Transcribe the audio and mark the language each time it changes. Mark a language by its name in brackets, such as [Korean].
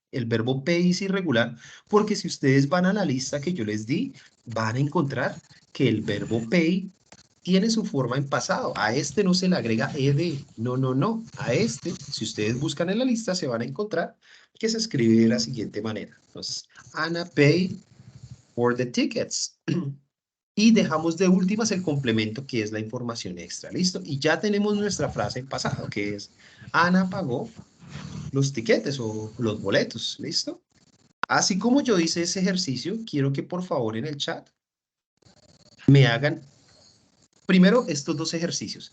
[Spanish] El verbo pay es irregular, porque si ustedes van a la lista que yo les di, van a encontrar que el verbo pay tiene su forma en pasado. A este no se le agrega ed. No, no, no. A este, si ustedes buscan en la lista, se van a encontrar que se escribe de la siguiente manera. Entonces, [English] Anna paid for the tickets. [Spanish] Y dejamos de últimas el complemento, que es la información extra. ¿Listo? Y ya tenemos nuestra frase en pasado, que es Ana pagó los tiquetes o los boletos. ¿Listo? Así como yo hice ese ejercicio, quiero que por favor en el chat me hagan primero estos dos ejercicios.